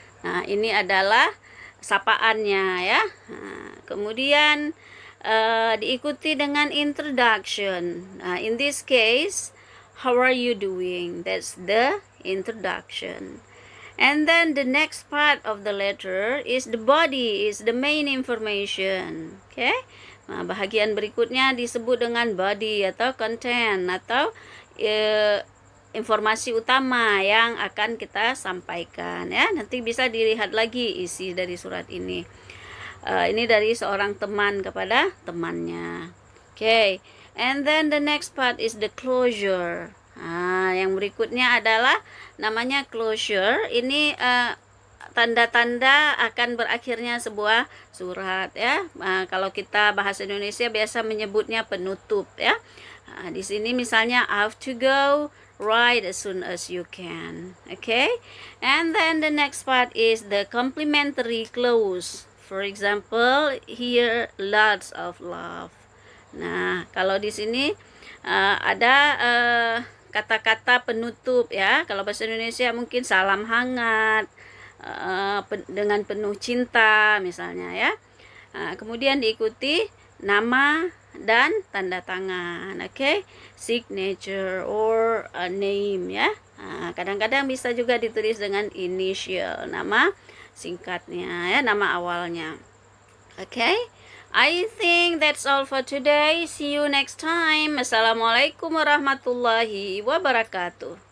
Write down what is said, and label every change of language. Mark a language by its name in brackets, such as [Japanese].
[Indonesian] Nah, ini adalah sapaannya, ya. Nah, kemudian diikuti dengan introduction. [English] Nah, in this case, how are you doing? That's the introduction. And then the next part of the letter is the body, is the main information. [Indonesian] Okay? Nah, bahagian berikutnya disebut dengan body atau content atau informasi utama yang akan kita sampaikan, ya. Nanti bisa dilihat lagi isi dari surat ini. Ini dari seorang teman kepada temannya. [English] Okay. And then the next part is the closure. [Indonesian] Yang berikutnya adalah namanya closure. Ini tanda-tanda akan berakhirnya sebuah surat, ya. Kalau kita bahasa Indonesia biasa menyebutnya penutup, ya. Di sini misalnya [English] I have to go, write as soon as you can. Okay? And then the next part is the complimentary close. For example, here lots of love. [Indonesian] Nah, kalau di sini ada kata-kata penutup, ya. Kalau bahasa Indonesia mungkin salam hangat, dengan penuh cinta misalnya, ya. Kemudian diikuti nama dan tanda tangan, okay, [English] signature or a name, [Indonesian] ya. Kadang-kadang bisa juga ditulis dengan initial, nama singkatnya, ya, nama awalnya. [English] Okay, I think that's all for today. See you next time. [Arabic] Assalamualaikum warahmatullahi wabarakatuh.